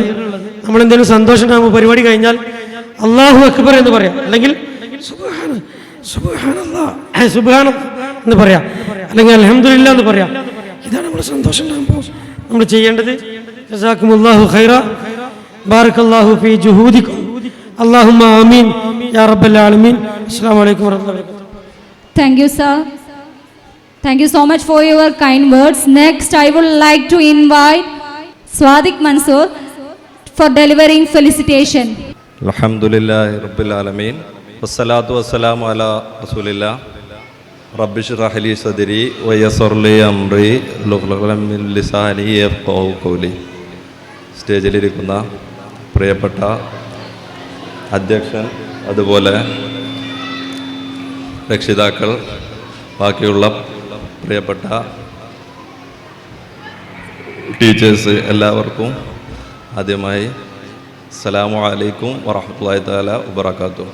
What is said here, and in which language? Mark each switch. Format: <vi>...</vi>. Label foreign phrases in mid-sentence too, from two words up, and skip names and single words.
<ml>നമ്മളെന്തെങ്കിലും സന്തോഷം ഉണ്ടാകുമ്പോൾ പരിപാടി കഴിഞ്ഞാൽ</ml> <ar>الله أكبر</ar> <ml>എന്ന് പറയാം, അല്ലെങ്കിൽ സുബ്ഹാനല്ലാഹ് എന്ന് പറയാം, അല്ലെങ്കിൽ അൽഹംദുലില്ലാഹ് എന്ന് പറയാം. ഇതാണ് നമ്മൾ സന്തോഷം ഉണ്ടാകുമ്പോൾ നമ്മൾ ചെയ്യേണ്ടത്.</ml> <ar>جزاكم الله خيرا، بارك الله في جهودكم، اللهم آمين يا رب العالمين. السلام عليكم ورحمة الله وبركاته.</ar> <en>Thank you, sir. Thank you so much for your kind words. Next, I would like to invite Swadik Mansoor for delivering felicitation.</en> <ar>الحمد لله رب العالمين. والصلاة والسلام على رسول الله. رب اشرح لي صدري ويسر لي أمري واحلل من لساني يفقهوا قولي.</ar> <ml>സ്റ്റേജിലിരിക്കുന്ന പ്രിയപ്പെട്ട അധ്യക്ഷൻ, അതുപോലെ രക്ഷിതാക്കൾ, ബാക്കിയുള്ള പ്രിയപ്പെട്ട ടീച്ചേഴ്സ് എല്ലാവർക്കും ആദ്യമായി</ml> <ar>السلام عليكم ورحمة الله تعالى وبركاته.</ar>